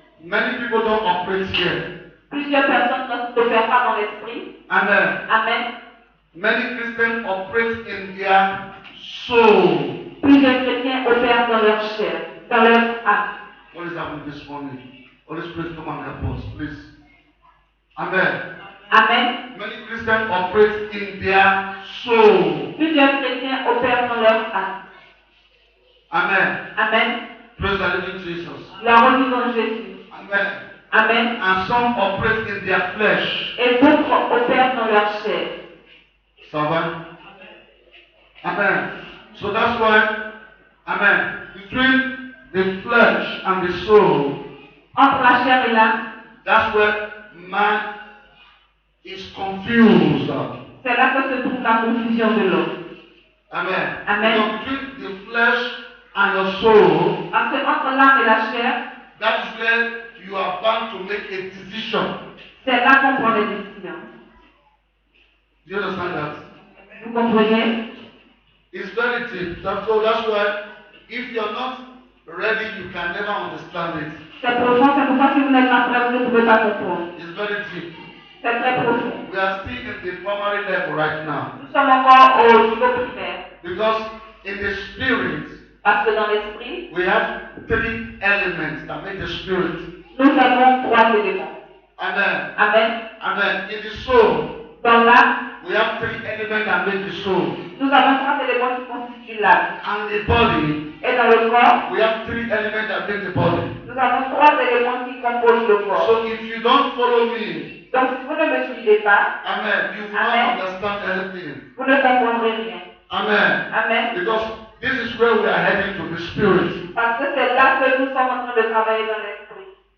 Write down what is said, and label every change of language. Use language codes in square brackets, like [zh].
[en] many people don't operate here. [fr] plusieurs personnes ne s'opèrent pas dans l'esprit. [en] Amen. [fr] Amen. [en] Many Christians operate in their soul. [fr] Plusieurs chrétiens opèrent dans leur chair, dans leur âme. [en] What is happening this morning? Holy Spirit, come and help us, please. Amen. [fr] Amen. [en] Many Christians operate in their soul. [fr] Plusieurs chrétiens opèrent dans leur âme. [en] Amen. [fr] Amen. [en] Praise the living Jesus. [fr] Gloire au nom de Jésus. [en] Amen. [fr] Amen. [en] And some operate in their flesh. [fr] Et d'autres opèrent dans leur chair. Ça va? Amen. [en] So that's why, amen, between the flesh and the soul, [fr] Entre la chair et l'âme, [en] that's where man is confused. [fr] c'est là que se trouve la confusion de l'homme. [en] Amen. [fr] Amen. [en] So between the flesh and the soul, [fr] Parce que entre l'âme et la chair, [en] that's where you are bound to make a decision. [fr] c'est là qu'on prend les décisions. [en] Do you understand that? [fr] Vous comprenez? [en] It's very deep. That's why if you're not ready, you can never understand it. [fr] C'est profond, c'est pourquoi si vous n'êtes pas prêt, vous ne pouvez pas comprendre. [en] It's very deep. [fr] C'est très profond. [en] We are still in the primary level right now. [fr] Nous sommes encore au niveau primaire. [en] Because in the spirit, [fr] Parce que dans l'esprit, [en] we have three elements that make the spirit. [fr] nous avons trois éléments. [en] Amen. [fr] Amen. [en] Amen. In the soul, [fr] Dans l'âme, [en] we have three elements that make the soul. [fr] nous avons trois éléments qui constituent l'âme. [en] And the body, [fr] Et dans le corps, [en] we have three elements that make the body. [fr] nous avons trois éléments qui composent le corps. [en] So if you don't follow me, [fr] Donc si vous ne me suivez pas, [en] amen, you will [fr] Amen. [en] not understand anything. [fr] vous ne comprendrez rien. [en] Amen. [fr] Amen. [en] Because this is where we are heading to the spirit. [fr] Parce que c'est là que nous sommes en train de travailler dans l'esprit.